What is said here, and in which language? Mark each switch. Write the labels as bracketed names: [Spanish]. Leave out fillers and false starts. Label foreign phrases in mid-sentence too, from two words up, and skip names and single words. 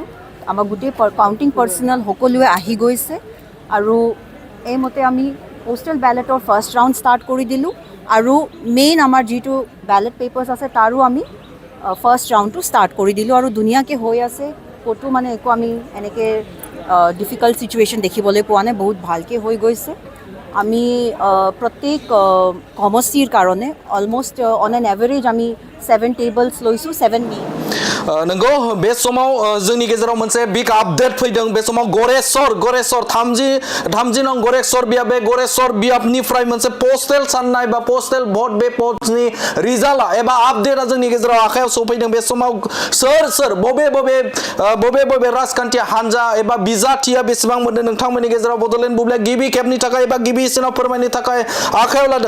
[Assamese] আমাৰ গোটেই [English] counting personnel [Assamese] সকলোৱে আহি গৈছে, আৰু এইমতে আমি পোষ্টেল বেলেটৰ [English] first round start [Assamese] কৰি দিলোঁ, আৰু মেইন আমাৰ যিটো [English] ballot papers [Assamese] আছে তাৰো আমি ফাৰ্ষ্ট ৰাউণ্ডটো ষ্টাৰ্ট কৰি দিলোঁ, আৰু ধুনীয়াকৈ হৈ আছে। ক'তো মানে একো আমি এনেকৈ [English] difficult situation [Assamese] দেখিবলৈ পোৱা নাই, বহুত ভালকৈ হৈ গৈছে। আমি প্ৰত্যেক সমষ্টিৰ কাৰণে [English] almost on an average [Assamese] আমি 7 টেবলছ লৈছোঁ, 7 মেইন। [Bodo] नंगौ बे समाव जोंनि गेजेराव मोनसे [English] big update [Bodo] फैदों। बे समाव गरेस्वर 30 नं गरेस्वर बियाब, बे गरेस्वर बियाबनिफ्राय मोनसे पोस्टेल साननाय बा [English] postal vote, [Bodo] बे भटनि रिजाल्टआ एबा आपडेटआ जोंनि गेजेराव आखायाव सफैदों। बे समाव सोर बबे राजखान्थि हान्जा एबा बिजाथिया बेसेबां मोनदों नोंथांमोननि गेजेराव बड'लेण्ड बुब्लिया गिबि खेबनि थाखाय एबा गिबिसिनाव फोरमायनो थाखाय आखायाव लादों।